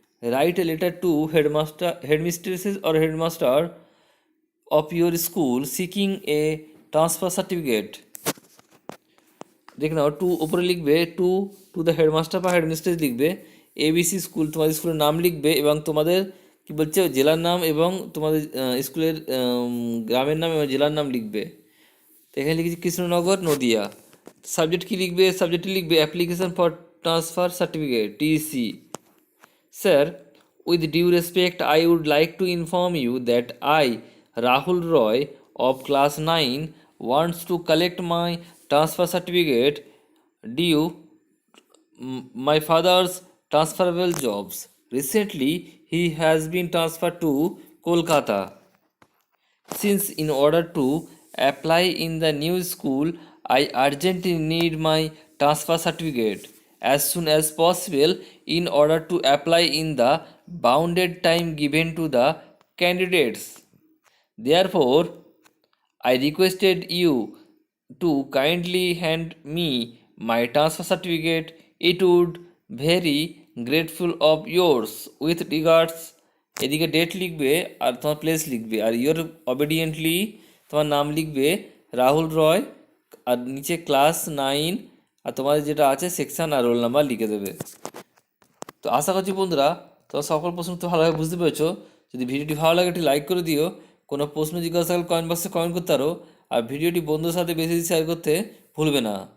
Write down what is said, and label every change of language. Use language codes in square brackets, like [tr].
[en] Write a letter to headmistresses or headmaster of your school seeking a transfer certificate. [bn] দেখে নাও, two উপরে লিখবে [en] to the headmaster [bn] বা headmistress লিখবে, ABC school তোমাদের স্কুলের নাম লিখবে এবং তোমাদের কি বলছে জেলার নাম এবং তোমাদের স্কুলের গ্রামের নাম এবং জেলার নাম লিখবে। তো এখানে লিখেছি কৃষ্ণনগর, নদিয়া। সাবজেক্ট কি লিখবে, সাবজেক্টে লিখবে [en] application for transfer certificate, [bn] TC। Sir, [en] With due respect I would like to inform you that I, Rahul Roy of class 9, wants to collect my transfer certificate due my father's transferable jobs. Recently, he has been transferred to Kolkata. Since in order to apply in the new school, I urgently need my transfer certificate as soon as possible in order to apply in the bounded time given to the candidates. Therefore, I requested you to kindly hand me my transfer certificate. It would very grateful of yours. With regards, [bn] এদিকে date লিখবে আর তোমার place লিখবে, আর [en] your obediently [bn] তোমার নাম লিখবে রাহুল রয়, আর নিচে class 9 আর তোমাদের যেটা আছে সেকশন আর রোল নাম্বার লিখে দেবে। তো আশা করছি বন্ধুরা তোমরা সকল প্রশ্ন তো ভালোভাবে বুঝতে পেরেছো। যদি ভিডিওটি ভালো লাগে একটি লাইক করে দিও, কোনো প্রশ্ন জিজ্ঞাসা থাকলে কমেন্ট বক্সে কমেন্ট করতে পারো, আর ভিডিওটি বন্ধুদের সাথে বেশি শেয়ার করতে ভুলবে না।